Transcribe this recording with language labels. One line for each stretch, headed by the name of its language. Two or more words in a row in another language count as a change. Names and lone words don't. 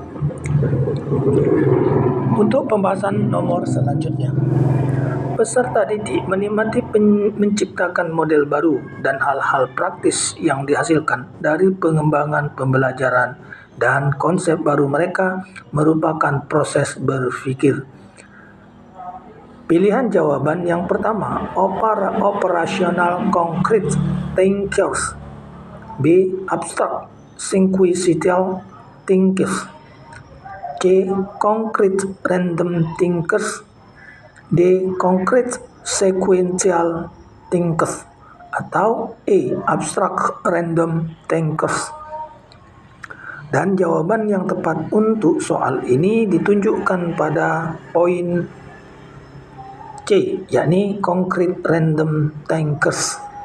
Indonesian: Untuk pembahasan nomor selanjutnya, peserta didik menikmati menciptakan model baru dan hal-hal praktis yang dihasilkan dari pengembangan pembelajaran, dan konsep baru mereka merupakan proses berpikir. Pilihan jawaban yang pertama, operasional
English: concrete thinkers,
Indonesian: B.
English: abstract sequential thinkers, C. concrete random thinkers, D. concrete sequential thinkers,
Indonesian: atau E.
English: abstract random thinkers.
Indonesian: Dan jawaban yang tepat untuk soal ini ditunjukkan pada poin C, yakni
English: concrete random thinkers.